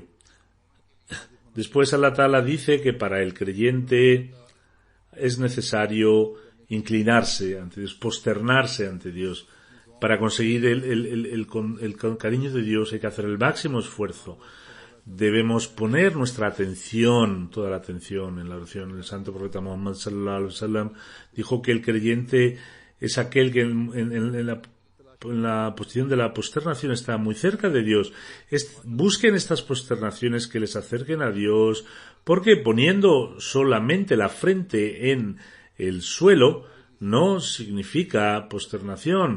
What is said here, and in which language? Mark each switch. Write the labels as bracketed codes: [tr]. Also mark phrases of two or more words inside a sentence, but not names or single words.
[es] Después [ar] الله تعالى [es] dice que para el creyente es necesario inclinarse ante Dios, posternarse ante Dios. Para conseguir el cariño de Dios hay que hacer el máximo esfuerzo. Debemos poner nuestra atención, toda la atención en la oración. El santo profeta Muhammad [ar] صلى الله عليه وسلم [es] dijo que el creyente es aquel que en la posición de la posternación está muy cerca de Dios. Busquen estas posternaciones que les acerquen a Dios, porque poniendo solamente la frente en el suelo no significa posternación.